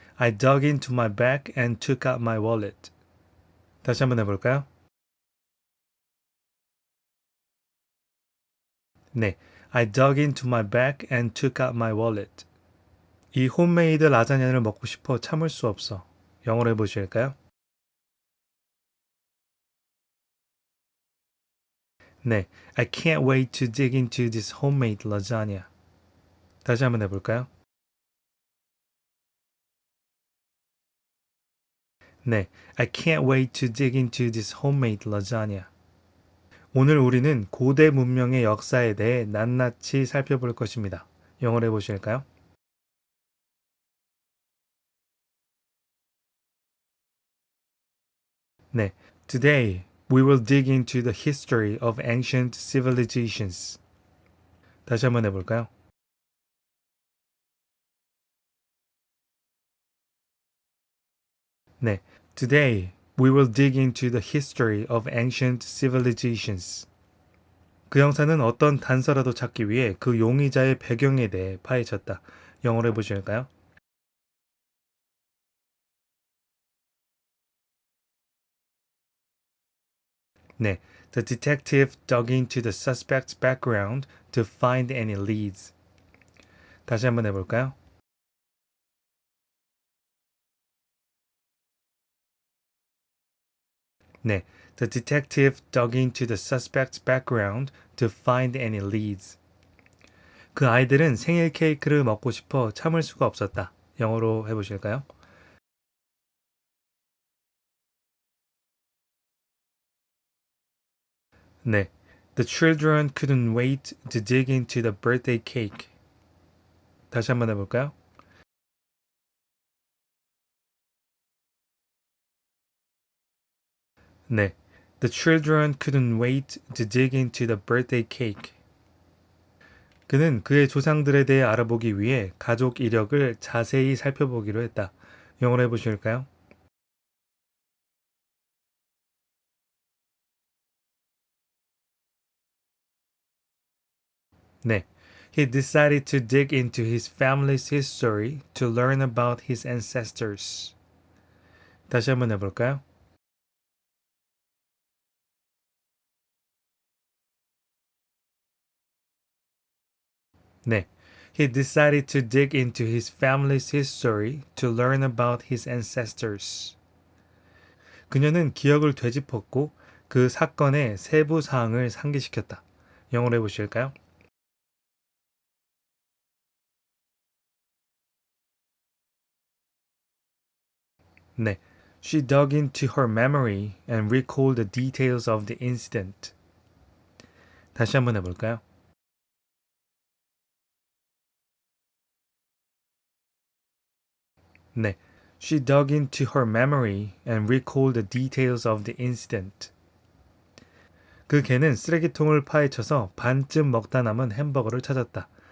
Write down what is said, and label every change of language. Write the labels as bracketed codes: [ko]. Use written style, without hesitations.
[en] I dug into my bag and took out my wallet. [ko] 다시 한번 해볼까요? [en] 네, I dug into my bag and took out my wallet. [ko] 이 홈메이드 라자냐를 먹고 싶어 참을 수 없어. 영어로 해보실까요? [en] 네, I can't wait to dig into this homemade lasagna. [ko] 다시 한번 해볼까요? [en] 네, I can't wait to dig into this homemade lasagna. [ko] 오늘 우리는 고대 문명의 역사에 대해 낱낱이 살펴볼 것입니다. 영어로 해보실까요? [en] 네, today we will dig into the history of ancient civilizations. [ko] 다시 한번 해볼까요? [en] 네, today we will dig into the history of ancient civilizations. [ko] 그 형사는 어떤 단서라도 찾기 위해 그 용의자의 배경에 대해 파헤쳤다. 영어로 해보실까요? [en] 네, the detective dug into the suspect's background to find any leads. [ko] 다시 한번 해볼까요? [en] 네, the detective dug into the suspect's background to find any leads. [ko] 그 아이들은 생일 케이크를 먹고 싶어 참을 수가 없었다. 영어로 해보실까요? [en] 네, the children couldn't wait to dig into the birthday cake. [ko] 다시 한번 해볼까요? [en] 네, the children couldn't wait to dig into the birthday cake. [ko] 그는 그의 조상들에 대해 알아보기 위해 가족 이력을 자세히 살펴보기로 했다. 영어로 해보실까요? 네. [en] He decided to dig into his family's history to learn about his ancestors. [ko] 다시 한번 해볼까요? 네. [en] He decided to dig into his family's history to learn about his ancestors. [ko] 그녀는 기억을 되짚었고 그 사건의 세부 사항을 상기시켰다. 영어로 해보실까요? 네. [en] She dug into her memory and recalled the details of the incident. [ko] 다시 한번 해볼까요? 네. [en] She dug into her memory and recalled the details of the incident. [ko] 그 개는 쓰레기통을 파헤쳐서 반쯤 먹다 남은 햄버거를 찾았다.